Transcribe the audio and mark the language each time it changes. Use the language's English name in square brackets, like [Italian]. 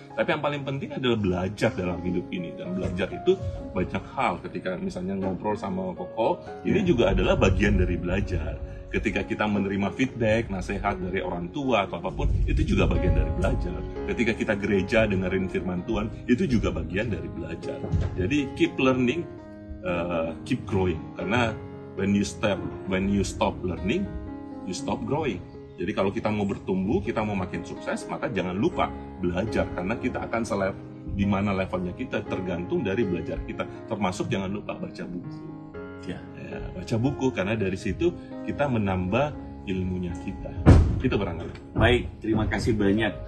[Indonesian] Tapi yang paling penting adalah belajar dalam hidup ini. Dan belajar itu banyak hal. Ketika misalnya ngobrol sama Koko, ini juga adalah bagian dari belajar. Ketika kita menerima feedback, nasihat dari orang tua atau apapun, itu juga bagian dari belajar. Ketika kita gereja dengerin firman Tuhan, itu juga bagian dari belajar. Jadi [English] keep learning, keep growing. [Indonesian] Karena [English] when you stop learning, you stop growing. [Indonesian] Jadi kalau kita mau bertumbuh, kita mau makin sukses, maka jangan lupa belajar. Karena kita akan di mana levelnya kita tergantung dari belajar kita. Termasuk jangan lupa baca buku. Ya, baca buku, karena dari situ kita menambah ilmunya kita. Itu barangkali. Baik, terima kasih banyak.